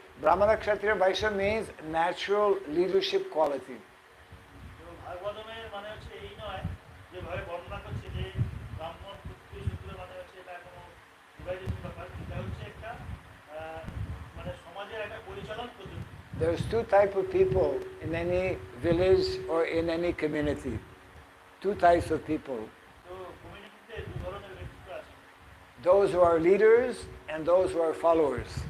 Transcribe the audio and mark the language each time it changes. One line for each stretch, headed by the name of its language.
English: Brahmana, Kshatriya, Vaishya means natural leadership quality.
Bangla: তো ভাগবতমের মানে হচ্ছে এই নয় যে ভাবে বর্ণনা করছে যে ব্রাহ্মণ ক্ষত্রিয় শূদ্র মানে হচ্ছে এটা কোনো ডিভাইডেশন ব্যাপার, এটা হচ্ছে একটা মানে সমাজের একটা পরিচালন পদ্ধতি।
English: There's two types of people in any village or in any community. Two types of people.
Bangla: তো কমিউনিটিতে দুই ধরনের ব্যক্তিত্ব আছে।
English: Those who are leaders and those who are followers.